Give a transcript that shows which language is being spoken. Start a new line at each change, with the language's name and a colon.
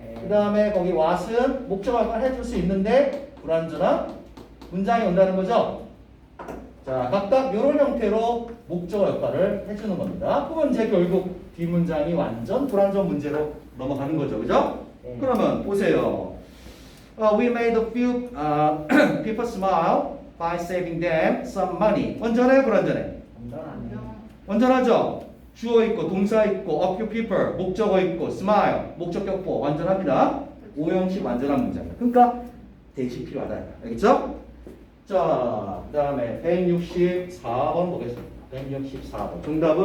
Korean: 그 다음에 거기 what은 목적어 역할 해줄 수 있는데 불완전한 문장이 온다는 거죠. 자, 각각 이런 형태로 목적어 역할을 해주는 겁니다. 그러면 이제 결국 뒷문장이 완전 불완전 문제로 넘어가는 거죠. 그죠? 그러면 보세요.
English: We made a few people smile by saving them some money.
Korean: 완전해, 불완전해? 완전하죠? 주어 있고 동사 있고 a few people 목적어 있고 smile 목적격보 완전합니다. 오형식 완전한 문장이다. 그러니까 대시 필요하다. 알겠죠? 자, 그다음에 164번 보겠습니다. 164번. 정답은